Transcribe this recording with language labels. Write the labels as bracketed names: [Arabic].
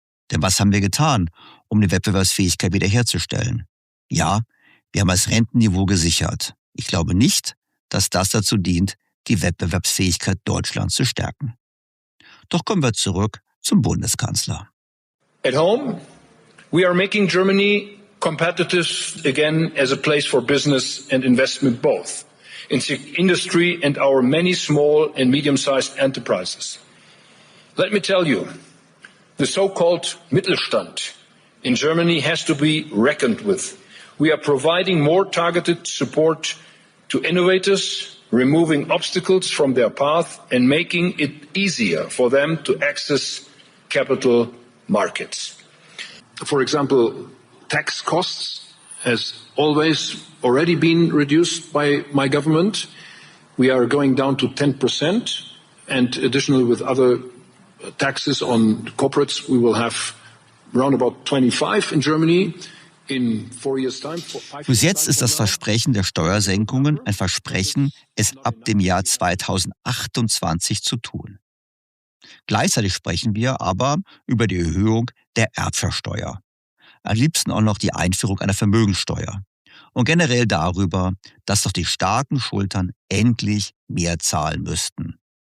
[German] Denn was haben wir getan, um die Wettbewerbsfähigkeit wiederherzustellen? Ja, wir haben das Rentenniveau gesichert. Ich glaube nicht, dass das dazu dient, die Wettbewerbsfähigkeit Deutschlands zu stärken. Doch kommen wir zurück zum Bundeskanzler. [English] At home, we are making Germany competitive again as a place for business and investment both in industry and our many small and medium-sized enterprises. Let me tell you, the so-called Mittelstand in Germany has to be reckoned with. We are providing more targeted support to innovators, removing obstacles from their path and making it easier for them to access capital markets. For example, tax costs has always already been reduced by my government. We are going down to 10%, and additionally with other taxes on corporates, we will have around about 25 in Germany. In 4 years' time. [German] Bis jetzt ist das Versprechen der Steuersenkungen ein Versprechen, es ab dem Jahr 2028 zu tun. Gleichzeitig sprechen wir aber über die Erhöhung der Erbschaftssteuer. Am liebsten auch noch die Einführung einer Vermögenssteuer. Und generell darüber, dass doch die starken Schultern endlich mehr zahlen müssten.